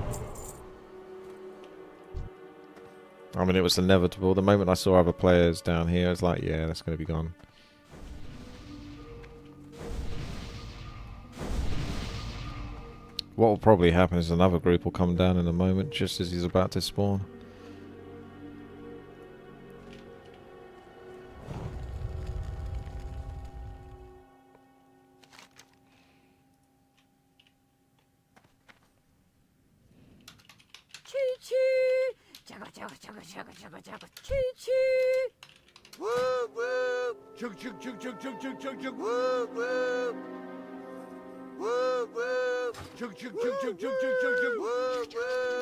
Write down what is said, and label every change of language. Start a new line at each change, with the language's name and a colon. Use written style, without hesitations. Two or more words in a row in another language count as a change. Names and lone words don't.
English: I mean, it was inevitable. The moment I saw other players down here, I was like, yeah, that's going to be gone. What will probably happen is another group will come down in a moment, just as he's about to spawn. Choo-choo! Chugga, chugga, chugga, chugga, chugga, chugga, choo-choo! Woo woo! Chug chug chug chug chug chug chug chug woo woo! Woo woo! Chug chug chug chug chug chug chug chug woo woo!